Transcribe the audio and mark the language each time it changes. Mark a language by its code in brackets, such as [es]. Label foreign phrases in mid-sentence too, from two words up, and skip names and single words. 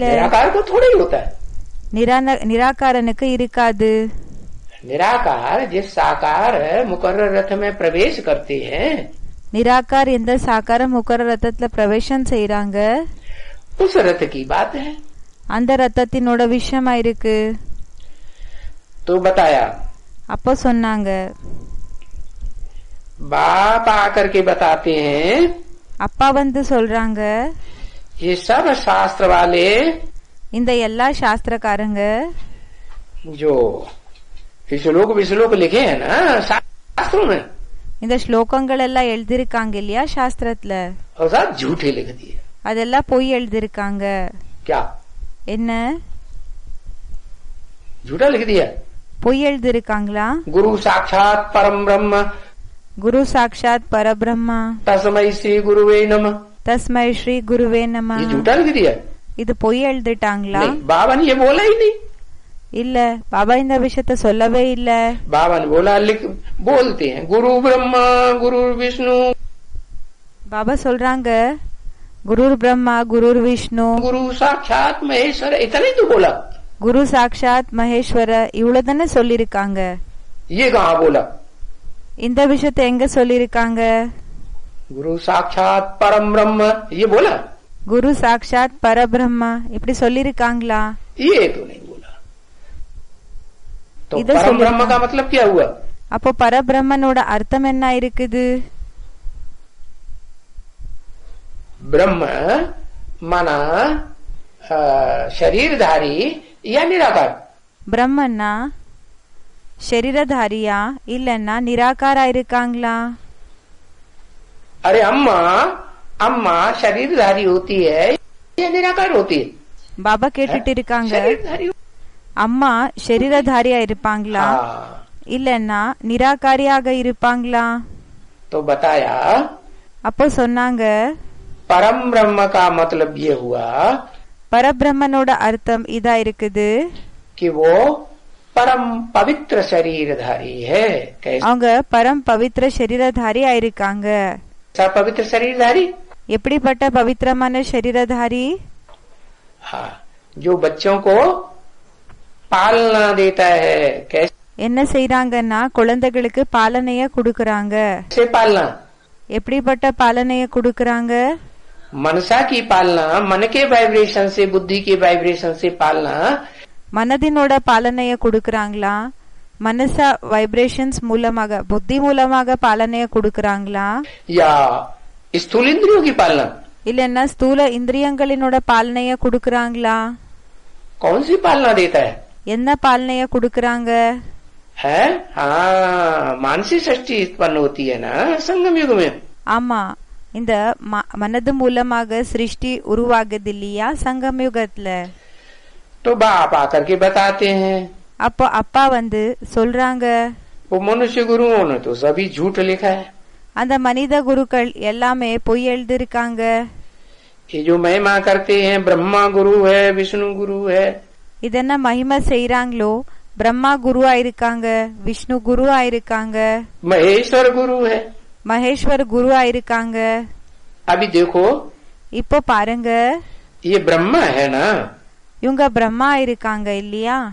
[hi] निराकार को थोड़ा ही होता है। [ta] நிராகாரனுக்கு இருக்காது। [hi] निराकार जिस साकार मुकर्रर रथ में प्रवेश करते हैं, [ta] நிராகார் எந்த சாக்கார முக்கர ரத்தத்துல பிரவேசம் செய்யறாங்க, [hi] उस रथ की बात है। [ta] அந்த ரத்தத்தினோட விஷயமா இருக்கு। [hi] तो बताया, [ta] அப்போ சொன்னாங்க, [hi] बाप आकर के बताते हैं, [ta] அப்பா வந்து சொல்றாங்க, [hi] ये सब शास्त्र वाले [ta] இந்த எல்லா சாஸ்திரக்காரங்க [hi] जो श्लोक विश्लोक लिखे हैं ना शास्त्रों में, [ta] இந்த ஸ்லோகங்கள் எல்லாம் எழுதிருக்காங்க இல்லையா சாஸ்திரத்துல, [hi] और सब झूठे लिख दिए। [ta] அதெல்லாம் பொய் எழுதிருக்காங்க। [hi] क्या [ta] என்ன [hi] झूठा लिख दिया? [ta] பொய் எழுதிருக்காங்களா? [sa] गुरु साक्षात परम ब्रह्म, गुरु साक्षात् परब्रह्म, तस्मै श्री गुरुवे नमः, तस्मै श्री गुरवे नम, [hi] ये झूठा लिख दिया? [ta] இது பொய் எழுதிட்டாங்களா? [hi] नहीं, बाबा ने ये बोला ही नहीं। [ta] இல்ல, பாபா இந்த விஷயத்த சொல்லவே இல்ல। [hi] बाबा ने बोला, बोलते हैं [sa] गुरु ब्रह्मा गुरु विष्णु, [ta] பாபா சொல்றாங்க [sa] गुरुर् ब्रह्मा गुरुर् विष्णु गुरु साक्षात महेश्वर, [hi] इतना ही तो बोला। [sa] गुरु साक्षात् महेश्वर [ta] இவ்வளவுதானே சொல்லிருக்காங்க। [hi] ये कहाँ बोला? [ta] இந்த விஷயத்த எங்க சொல்லிருக்காங்க? [sa] गुरु साक्षात परम ब्रह्म [hi] ये बोला? [sa] गुरु साक्षात् परब्रह्म [ta] இப்படி சொல்லிருக்காங்களா? [hi] ये तो नहीं बोला। तो इधर परम [ta] சொல்லிருக்காங்க। [hi] ब्रह्म का मतलब क्या हुआ? [ta] அப்போ பரபிரம்மனோட அர்த்தம் என்ன இருக்குது? [hi] ब्रह्म माना शरीरधारी या निराकार? [ta] பிரம்மன்னா शरीरधारिया இல்லன்னா நிராகாரா இருக்காங்களா? [hi] अरे अम्मा, अम्मा शरीरधारी होती है या निराकार होती है? [ta] பாபா கேட்டுட்டு இருக்காங்க, [hi] शरीरधारी। [ta] அம்மா शरीरधारिயா இருப்பாங்களா [hi] हाँ, [ta] இல்லன்னா நிராகாரியாக இருப்பாங்களா? [hi] तो बताया [ta] அப்போ சொன்னாங்க [hi] परम ब्रह्म का मतलब ये हुआ [ta] பரபிரம்மனோட அர்த்தம் இதா இருக்குது, [hi] कि वो परम पवित्र शरीरधारी है। कैसा [ta] அவங்க [hi] परम पवित्र [ta] शरीरधारिயா இருக்காங்க। [hi] पवित्र शरीरधारी? [ta] எப்படிப்பட்ட பவித்திரமான शरीरधारी? [hi] हाँ, जो बच्चों को पालना देता है। कैसे [ta] என்ன செய்யறாங்கன்னா குழந்தைகளுக்கு பாலனைய கொடுக்கறாங்க। [hi] पालना? [ta] எப்படிப்பட்ட பாலனைய கொடுக்கறாங்க? [hi] मनसा की पालना, मन के वाइब्रेशन से, बुद्धि के वाइब्रेशन से पालना। [ta] மனதினோட பாலனைய கொடுக்கறாங்களா? மனச வைப்ரேஷன்ஸ் மூலமாக புத்தி மூலமாக பாலனைய கொடுக்கறாங்களா? [hi] या स्थूल इंद्रियों की पालना? [ta] இல்லன்னா ஸ்தூல இந்திரியங்களினோட பாலனைய கொடுக்கறாங்களா? [hi] कौन सी पालना देता है? [ta] என்ன பாலனைய கொடுக்கறாங்க? [hi] है हाँ, मानसिक सृष्टि उत्पन्न होती है ना संगम युग में। [ta] ஆமா, இந்த மனது மூலமாக சிருஷ்டி உருவாகுது இல்லையா சங்கம் யுகத்துல। [hi] तो बाप आकर के बताते हैं, [ta] அப்போ அப்பா வந்து சொல்றாங்க, [hi] वो मनुष्य गुरुओं ने तो सभी झूठ लिखा है। [ta] அந்த மனித குருக்கள் எல்லாமே பொய் எழுதிருக்காங்க। [hi] ये जो महिमा करते हैं, ब्रह्मा गुरु है, विष्णु गुरु है, [ta] இதென்ன மகிமை செய்யறாங்களோ, பிரம்மா குருவா இருக்காங்க, விஷ்ணு குருவா இருக்காங்க, [hi] महेश्वर गुरु है। [ta] மகேஸ்வர் குருவா இருக்காங்க। [hi] अभी देखो, [ta] இப்போ பாருங்க, [hi] ये ब्रह्मा है ना, [ta] இவங்க பிரம்மா இருக்காங்க இல்லையா,